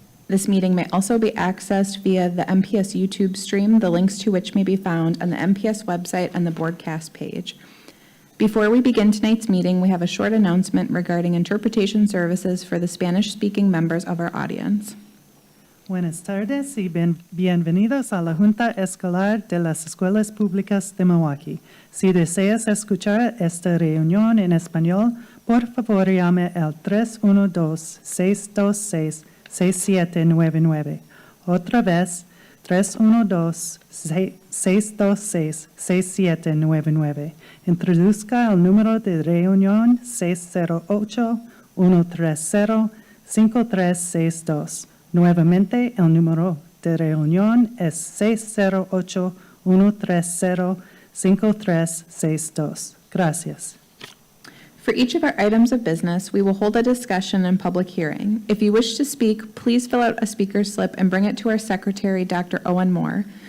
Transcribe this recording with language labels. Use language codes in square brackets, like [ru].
[en] This meeting may also be accessed via the MPS YouTube stream, the links to which may be found on the MPS website and the broadcast page. Before we begin tonight's meeting, we have a short announcement regarding interpretation services for the Spanish-speaking members of our audience. [es] Buenas tardes y bienvenidos a la Junta Escolar de las Escuelas Públicas de Milwaukee. Si deseas escuchar esta reunión en español, por favor llame al 312-626-6799. Otra vez, 312-626-6799. Introduzca el número de reunión 608-130-5362. Nuevamente, el número de reunión es 608-130-5362. Gracias. [en] For each of our items of business, we will hold a discussion and public hearing. If you wish to speak, please fill out a speaker slip and bring it to our secretary, Dr. Owen Moore.